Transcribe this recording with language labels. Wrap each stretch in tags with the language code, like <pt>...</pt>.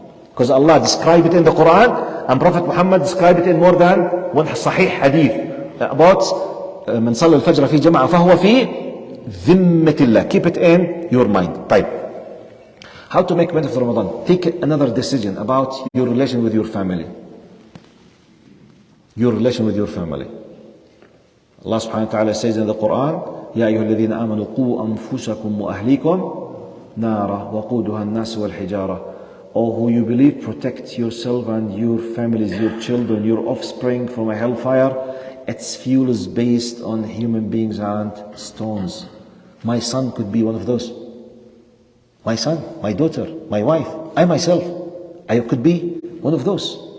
<en>Because Allah described it in the Quran, and Prophet Muhammad described it in more than one sahih hadith about</en> <ar>من صلى الفجر في جماعة فهو في ذمة الله.</ar> <en>Keep it in your mind. طيب. How to make benefit of Ramadan? Take another decision about your relation with your family. Your relation with your family.</en> <ar>Allah subhanahu wa ta'ala</ar> <en>says in the Quran,</en> <ar>يا أيها الذين آمنوا قوا أنفسكم وأهليكم نارا وقودها الناس والحجارة.</ar> <en>O who you believe, protect yourself and your families, your children, your offspring from a hellfire. Its fuel is based on human beings and stones. My son could be one of those. My son, my daughter, my wife, I myself, I could be one of those.</en>